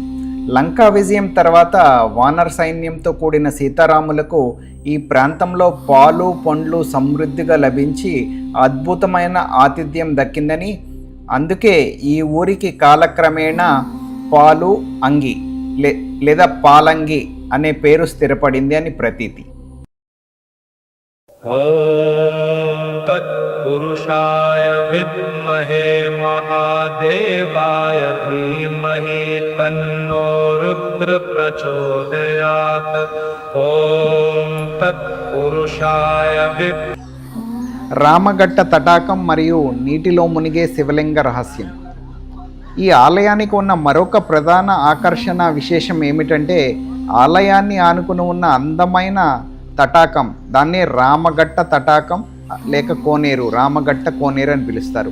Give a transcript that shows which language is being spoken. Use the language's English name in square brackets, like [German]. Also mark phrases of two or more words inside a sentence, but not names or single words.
[Telugu] లంకా విజయం తర్వాత వానర సైన్యంతో కూడిన సీతారాములకు ఈ ప్రాంతంలో పాలు, పండ్లు సమృద్ధిగా లభించి అద్భుతమైన ఆతిథ్యం దక్కిందని, అందుకే ఈ ఊరికి కాలక్రమేణా పాలు అంగి లేదా పాలంగి అనే పేరు స్థిరపడింది అని ప్రతీతి. [Sanskrit] ॐ तत्पुरुषाय विद्महे महादेवाय धीमहि तन्नो रुद्र प्रचोदयात् ॐ तत्पुरुषाय [Telugu] రామగట్ట తటాకం మరియు నీటిలో మునిగే శివలింగ రహస్యం. ఈ ఆలయానికి ఉన్న మరొక ప్రధాన ఆకర్షణ విశేషం ఏమిటంటే ఆలయాన్ని ఆనుకుని ఉన్న అందమైన తటాకం. దాన్ని రామగట్ట తటాకం లేక కోనేరు, రామగట్ట కోనేరు అని పిలుస్తారు.